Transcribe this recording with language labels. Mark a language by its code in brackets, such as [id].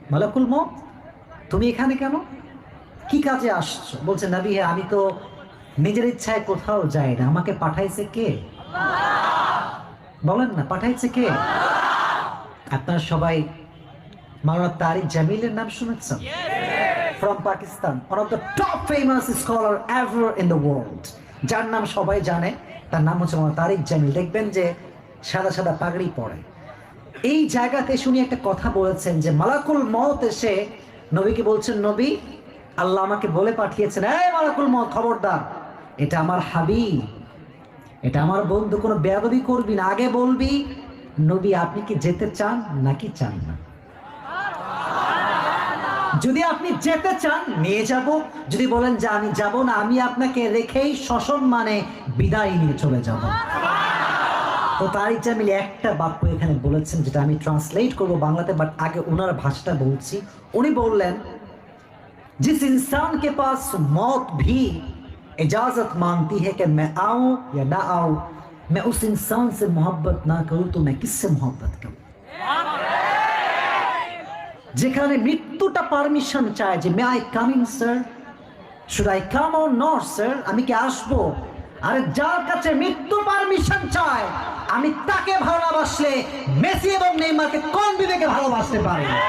[bn] মালাকুল মউত, তুমি এখানে কেন, কি কাজে আসছো? বলছে, নবী হে, আমি তো নিজের ইচ্ছায় কোথাও যাই না, আমাকে পাঠাইছে কে? বলেন না, পাঠাইছে কে? আপনারা সবাই মাওলানা তারিক জামিলের নাম শুনেছেন? [en] from Pakistan, one of the top famous scholar ever in the world, [bn] যার নাম সবাই জানে। তার নাম হচ্ছে মাওলানা তারিক জামিল। দেখবেন যে সাদা সাদা পাগড়ি পরে। এই জায়গাতে শুনি একটা কথা বলেছেন যে মালাকুল মউত এসে নবীকে বলছেন, নবী, আল্লাহ আমাকে বলে পাঠিয়েছেন, এই মালাকুল মউত, খবরদার, এটা আমার হাবিব, এটা আমার বন্ধু, কোনো বেয়াদবি করবি না, আগে বলবি নবী আপনি কি যেতে চান নাকি চান না। যদি আপনি যেতে চান নিয়ে যাব, যদি বলেন যে আমি যাব না, আমি আপনাকে রেখেই সসম্মানে বিদায় নিয়ে চলে যাব। তো তারিক জামিল একটা বাক্য এখানে বলেছেন, যেটা আমি ট্রান্সলেট করব বাংলাতে, বাট আগে ওনার ভাষাটা বলছি। উনি বললেন, [hi] जिस इंसान के पास मौत भी इजाजत मांगती है कि मैं आऊं या ना आऊं, मैं उस इंसान से मोहब्बत ना करूं तो मैं किससे मोहब्बत करूं। [bn] যেখানে মৃত্যুটা পারমিশন চায় যে [en] may I come in sir, should I come or not sir, [bn] আমি কি আসবো? আরে যার কাছে মৃত্যু পারমিশন চায়, আমি তাকে ভালোবাসলে মেসি এবং নেইমারকে কোন বিবেকে ভালোবাসতে পারি?